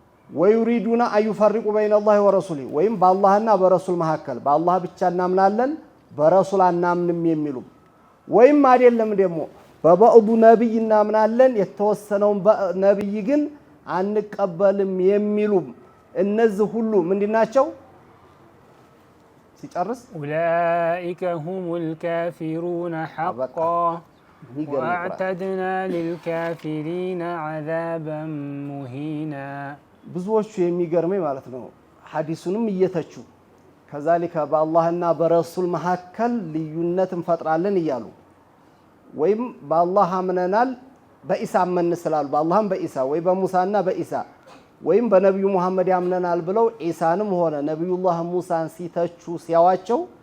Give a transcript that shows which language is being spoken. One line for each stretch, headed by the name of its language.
Amharic: ወይሪዱና አዩፈርቁ በይነ አላህ ወረሱሊ ወይም በአላህና በረሱል መካከል በአላህ ብቻ እናምናለን በረሱል አናምንም የሚሉ ወይም አይደለም ደግሞ በበዕዱ ነብይ እናምናለን የተወሰነውን ነብይ ግን አንቀበልም የሚሉ እነዚህ ሁሉ ምንድናቸው ሲጨርስ
Arabic: أولئك هم الكافرون حقا وأعتدنا للكافرين عذابا مهينا
Amharic: ብዙዎቹ የሚገርመኝ ማለት ነው ሐዲሱንም እየተቹ ከዛሊከ በአላህና በረሱል መካከል ልዩነት እንፈጥራለን እያሉ ወይም በአላህ አምነናል በኢሳ አመን ስላሉ በአላህም በኢሳ ወይ በሙሳና በኢሳ ወይም በነብዩ መሐመድ ያምነናል ብለው ኢሳንም ሆነ ነብዩላህ ሙሳን ሲተቹ ሲያዋቸው